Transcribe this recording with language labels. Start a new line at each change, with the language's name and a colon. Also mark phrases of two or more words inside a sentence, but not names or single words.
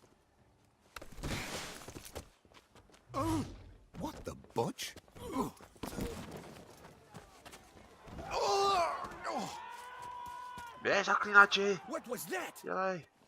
English: Oh, what the butch?
Czech: Běž, zaklínači!
English: What was that?
Czech: Dělej!